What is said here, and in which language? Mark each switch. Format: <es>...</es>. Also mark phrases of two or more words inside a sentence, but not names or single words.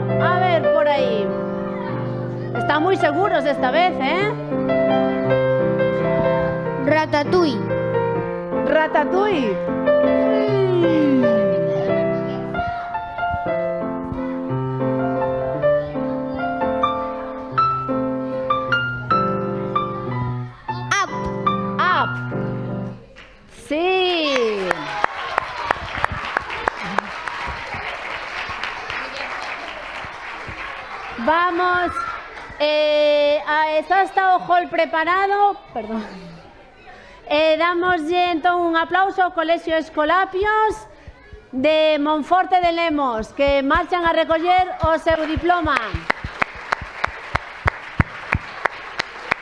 <gl>A ver, por aí. Están moi seguros esta vez, Ratatouille. Ratatouille. Up. Up. Sí. Vamos. Está o hall preparado. Perdón. Damoslle entón un aplauso ao Colexio Escolapios de Monforte de Lemos, que marchan a recoller o seu diploma.</gl>